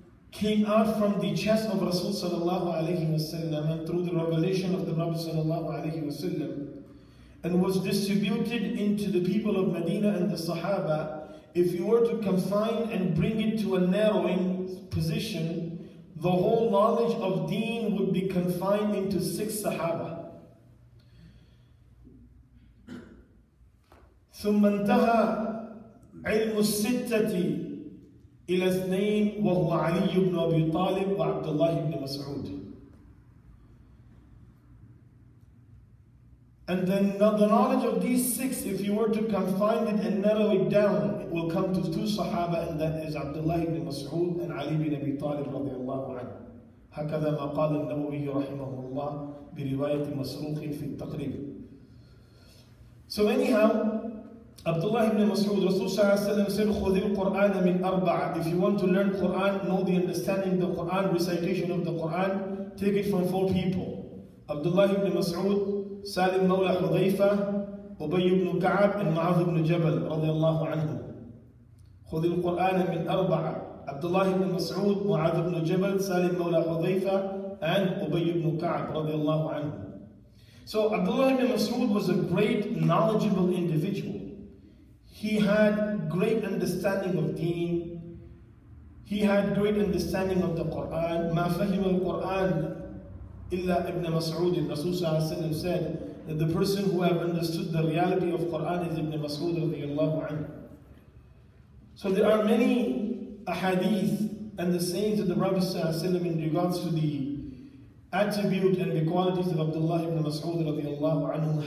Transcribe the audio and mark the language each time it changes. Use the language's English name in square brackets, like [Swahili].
[English] came out from the chest of Rasul sallallahu alayhi wasallam and through the revelation of the Prophet sallallahu alayhi wasallam, and was distributed into the people of Medina and the Sahaba, if you were to confine and bring it to a narrowing position, the whole knowledge of deen would be confined into 6 Sahaba. [Arabic] ثم انتهى علم الستة إلى 2 وهو علي بن أبي طالب وعبد الله بن مسعود. [English] And then the knowledge of these 6, if you were to confine it and narrow it down, it will come to 2 Sahaba, and that is Abdullah ibn Mas'ud and Ali bin Abi Talib radiallahu anhu. [Arabic] هكذا ما قال النووي رحمه الله برواية مسروق في التقريب. [English] So anyhow, Abdullah ibn Mas'ud, Rasul said, [Arabic] خُذِ الْقُرْآنَ مِنْ أَرْبَعَ. [English] If you want to learn Quran, know the understanding of the Quran, recitation of the Quran, take it from 4 people. Abdullah ibn Mas'ud, Salim Mawla Hudayfa, Ubay ibn Ka'ab, and Mu'adh ibn Jabal radiallahu anhu. [Arabic] خُذِ الْقُرْآنَ مِنْ أَرْبَعَ. [English] Abdullah ibn Mas'ud, Mu'adh ibn Jabal, Salim Mawla Hudayfa, and Ubay ibn Ka'ab radiallahu anhu. So Abdullah ibn Mas'ud was a great knowledgeable individual. He had great understanding of deen. He had great understanding of the Quran. [Arabic] ما فهم القرآن إلا ابن مسعود. [English] Rasul said that the person who have understood the reality of Quran is Ibn Mas'ud radiyallahu anhu. So there are many ahadith and the sayings of the Prophet in regards to the attribute and the qualities of Abdullah ibn Mas'ud radiallahu anhu.